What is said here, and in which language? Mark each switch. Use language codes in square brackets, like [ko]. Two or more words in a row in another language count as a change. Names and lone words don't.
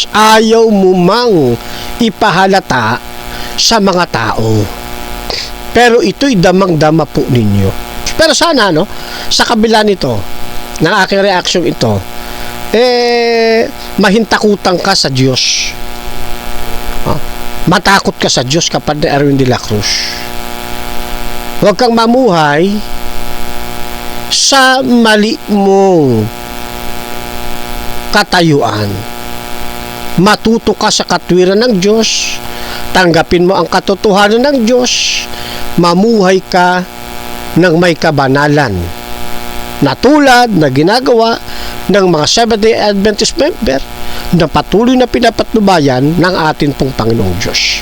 [tl] Ayaw mo mang ipahalata sa mga tao. Pero ito'y damang-dama po ninyo. Pero sana, sa kabila nito, ng aking reaksyon ito, mahintakutan ka sa Diyos. Matakot ka sa Diyos, kapatid Erwin de la Cruz. Huwag kang mamuhay sa mali mong katayuan. Matuto ka sa katwiran ng Diyos, tanggapin mo ang katotohanan ng Diyos, mamuhay ka ng may kabanalan na tulad na ginagawa ng mga Seventh-day Adventist member na patuloy na pinapatnubayan ng atin pong Panginoong Diyos.